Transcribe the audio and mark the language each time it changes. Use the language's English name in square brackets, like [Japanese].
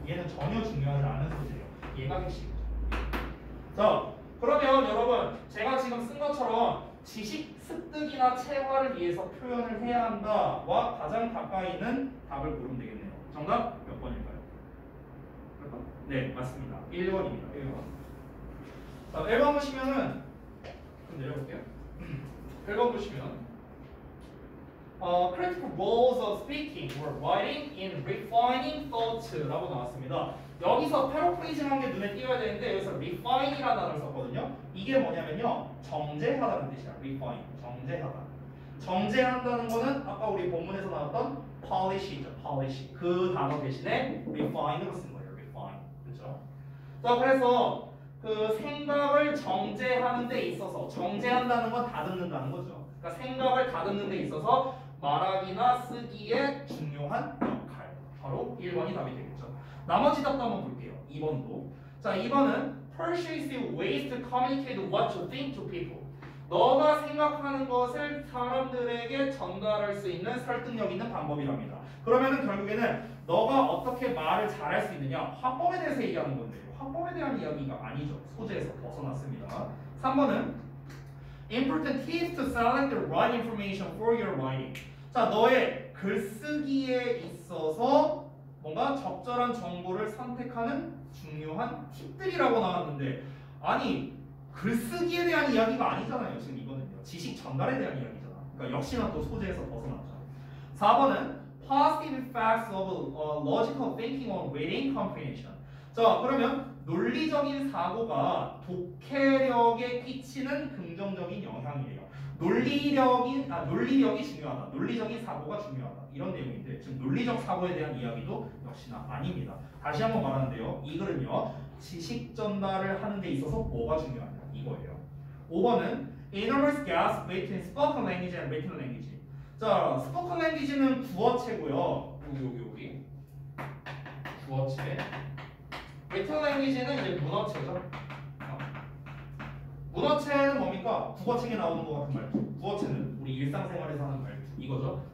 [Korean] 얘는 전혀 중요하지 않은 소재예요. 얘가 핵심이죠. 자, 그러면 여러분 제가 지금 쓴 것처럼 지식 습득이나 체화를 위해서 표현을 해야 한다와 가장 가까이 있는 답을 고르면 되겠네요. 정답 몇 번일까요? 몇 번? 네, 맞습니다. 1번입니다. 1번. 자, 1번 보시면은 좀 내려볼게요. 1번 보시면 [English] critical roles of speaking or writing in refining thought라고 [Korean] 나왔습니다. 여기서 패러프레이징한 게 눈에 띄어야 되는데 여기서 refine이라는 단어를 썼거든요. 이게 뭐냐면요, 정제하다는 뜻이야. refine, 정제하다. 정제한다는 거는 아까 우리 본문에서 나왔던 polish이죠. polish. 그 단어 대신에 refine으로 쓴 거예요. refine. 그렇죠? 자, 그래서 그 생각을 정제하는 데 있어서 정제한다는 건 다듬는다는 거죠. 그러니까 생각을 다듬는 데 있어서 말하기나 쓰기에 중요한 역할. 바로 1번이 답이 되겠죠. 나머지 답도 한번 볼게요. 2번도. 자, 2번은 [English] persuasive ways to communicate what you think to people. [Korean] 너가 생각하는 것을 사람들에게 전달할 수 있는 설득력 있는 방법이랍니다. 그러면은 결국에는 너가 어떻게 말을 잘할 수 있느냐, 화법에 대해서 얘기하는 건데요. 화법에 대한 이야기가 아니죠. 소재에서 벗어났습니다. 3번은 [English] important tips to select the right information for your writing. [Korean] 자, 너의 글쓰기에 있어서 뭔가 적절한 정보를 선택하는 중요한 팁들이라고 나왔는데, 아니 글쓰기에 대한 이야기가 아니잖아요. 지금 이거는요. 지식 전달에 대한 이야기잖아. 그러니까 역시나 또 소재에서 벗어났죠. 4번은 [English] positive effects of logical thinking on reading comprehension. [Korean] 자, 그러면 논리적인 사고가 독해력에 끼치는 긍정적인 영향이에요. 논리력이 중요하다. 논리적인 사고가 중요하다. 이런 내용인데 지금 논리적 사고에 대한 이야기도 역시나 아닙니다. 다시 한번 말하는데요. 이 글은요, 지식 전달을 하는 데 있어서 뭐가 중요하냐 이거예요. 5번은 [English] enormous gaps between spoken language and written language. [Korean] 자, spoken language는 구어체고요. 여기 구어체. written language는 이제 문어체죠. 문어체는 뭡니까? 국어책에 나오는 것 같은 말투. 구어체는 우리 일상생활에서 하는 말투. 이거죠.